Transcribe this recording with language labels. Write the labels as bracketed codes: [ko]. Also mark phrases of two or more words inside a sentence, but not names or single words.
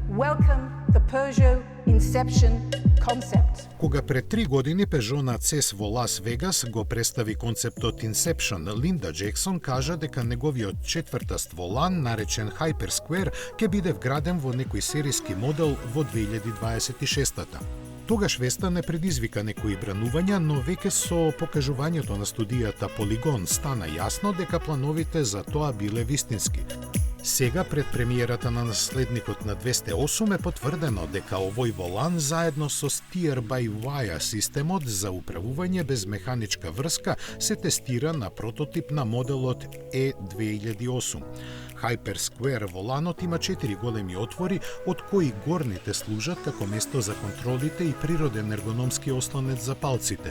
[en] welcome the Peugeot Inception concept. [mk] Кога пред 3 години Peugeot на CES во Лас Вегас го представи концептот Inception, Линда Джексон кажа дека неговиот четврта стволан, наречен Hypersquare, ќе биде вграден во некој сериски модел во 2026-та. Тогаш веста не предизвика некои бранувања, но веќе со покажувањето на студијата Polygon стана јасно дека плановите за тоа биле вистински. Сега, пред премиерата на наследникот на 208, е потврдено дека овој волан заедно со steer-by-wire системот за управување без механичка врска се тестира на прототип на моделот E2008. Hypersquare воланот има 4 големи отвори, од кои горните служат како место за контролите и природен ергономски ослонец за палците.